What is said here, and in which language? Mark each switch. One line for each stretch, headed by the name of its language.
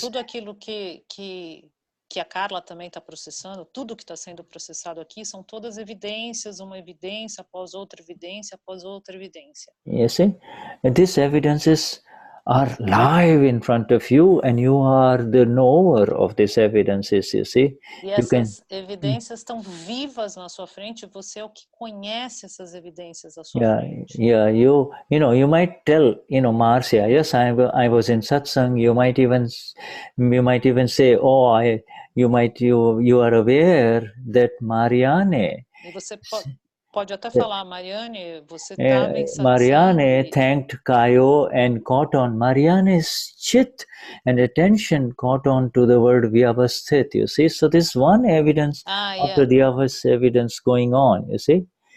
Portuguese: Tudo aquilo que a Carla também está processando, tudo que está sendo processado aqui são todas evidências, uma evidência após outra evidência após outra evidência.
English: You see, and these evidences are live in front of you, and you are the knower of these evidences. You see,
Portuguese: e essas evidências estão vivas na sua frente. Você é o que conhece essas evidências à sua frente.
English: Yeah. You might tell, Marcia, yes, I was in satsang. You might even say, oh, you are aware that Marianne.
Portuguese: E você pode até falar, Marianne, você estava em satsang.
English: Marianne thanked Kayo and caught on. Marianne's chit and attention caught on to the word vyavasthit, you see. So this one evidence after the other evidence going on, you see.